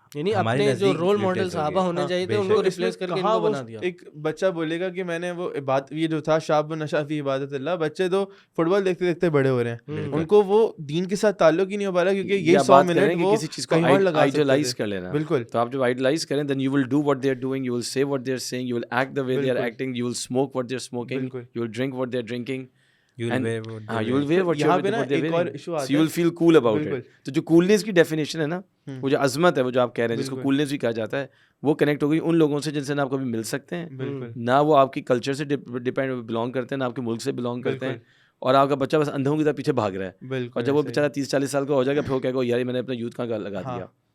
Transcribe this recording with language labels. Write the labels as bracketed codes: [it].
[ur] یعنی اپنے جو رول ماڈل صحابہ ہونے چاہیے تھے ان کو ریپلیس کر کے ان کو بنا دیا. ایک بچہ بولے گا کہ میں نے وہ یہ جو تھا [ar] شاب نشا فی عبادت اللہ, [ur] بچے تو فٹ بال دیکھتے دیکھتے بڑے ہو رہے ہیں, ان کو وہ دین کے ساتھ تعلق ہی نہیں ہو پا رہا کیونکہ یہ 100 منٹ وہ کسی چیز کو آئیڈیلائز کر لینا. بالکل, تو آپ جب آئیڈیلائز کریں [en] then you will do what they are doing, you will say what they are saying, you will act the way they are acting, you will smoke what they are smoking, you will drink what they are drinking, you will wear what they are wearing, so you will feel cool about it. [ur] تو جو کولنس کی definition ہے نا, وہ جو عظمت ہے, وہ جو آپ کہہ رہے ہیں جس کو کولنس بھی کہا جاتا ہے, وہ کنیکٹ ہو گئی ان لوگوں سے جن سے نہ آپ کبھی مل سکتے ہیں, نہ وہ آپ کی کلچر سے ڈپینڈ بلانگ کرتے ہیں, نہ آپ کے ملک سے بلانگ کرتے ہیں, اور آپ کا بچہ بس اندھوں کی طرح پیچھے بھاگ رہا ہے. اور جب وہ بیچارہ 30-40 سال کا ہو جائے گا پھر وہ کہے گا یار میں نے اپنا یوتھ کہاں لگا دیا.